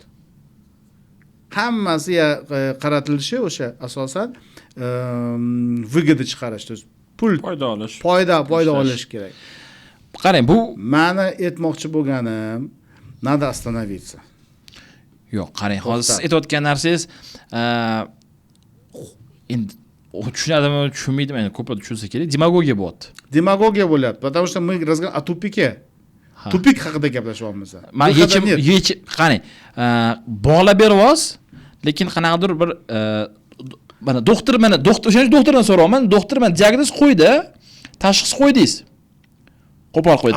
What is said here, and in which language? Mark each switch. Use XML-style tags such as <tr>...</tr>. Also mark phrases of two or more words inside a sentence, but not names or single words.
<uz>Hammasiga qaratilishi o'sha asosan выгода chiqarish, pul foyda olish kerak. Qarang, bu meni aytmoqchi bo'lganim,</uz> <ru>nada остановиться.</ru> <uz>Yo'q, qarang, hozir siz aytayotgan narsangiz endi tushunadimi, tushunmaydimi, endi ko'proq tushunsa kerak, demagogiya bo'lyapti. Demagogiya bo'lyapti,</uz> <ru>потому что мы разговариваем о tupike.</ru> <uz>Tupik haqida gaplashyapmiz. Men yechim qarang, bog'lab beryapsiz, lekin qanaqadir bir mana doktor o'shancha doktordan so'rayman, doktor men diagnoz qo'ydi, tashxis qo'ydingiz. Qo'pol qo'ydi.</uz>